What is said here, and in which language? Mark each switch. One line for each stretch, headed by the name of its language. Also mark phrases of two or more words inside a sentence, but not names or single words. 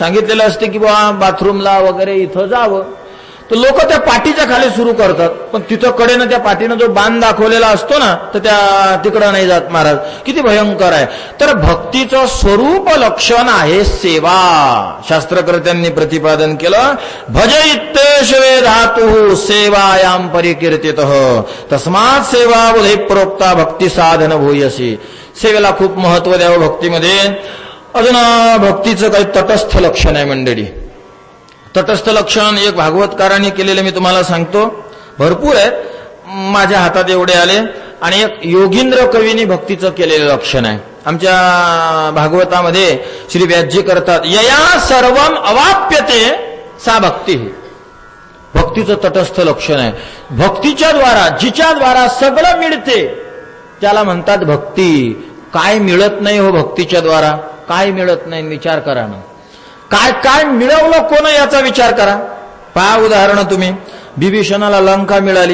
Marathi: सांगितलेलं असते की बा बाथरूमला वगैरे इथं जावं, तर लोक त्या पाटीच्या खाली सुरू करतात. पण तिथं कडेनं त्या पाटीनं जो बाण दाखवलेला असतो ना, तर त्या तिकडं नाही जात. महाराज किती भयंकर आहे. तर भक्तीचं स्वरूप लक्षण आहे सेवा. शास्त्रकर्त्यांनी प्रतिपादन केलं,
Sanskrit: भज इत्येषवे धातुः सेवायां परिकीर्तितः तस्मात् सेवा बुधे प्रोक्ता भक्ती साधन भूयसी.
Marathi: सेवेला खूप महत्व द्यावं भक्तीमध्ये. अजून भक्तीचं काही तटस्थ लक्षण आहे मंडळी. तटस्थ लक्षण एक भागवतकारांनी केलेलं मी तुम्हाला सांगतो. भरपूर आहेत, माझ्या हातात एवढे आले. आणि एक योगींद्र कवींनी भक्तीचं केलेलं लक्षण आहे. आमच्या भागवतामध्ये श्री व्यासजी करतात,
Sanskrit: यया सर्वम अवाप्यते सा भक्ती.
Marathi: भक्तीचं तटस्थ लक्षण आहे. भक्तीच्या द्वारा, जिच्या द्वारा सगळं मिळते त्याला म्हणतात भक्ती. काय मिळत नाही हो भक्तीच्या द्वारा, काय मिळत नाही विचार करा ना. काय काय मिळवलं कोण याचा विचार करा. पहा उदाहरण तुम्ही, बिभीषणाला लंका मिळाली.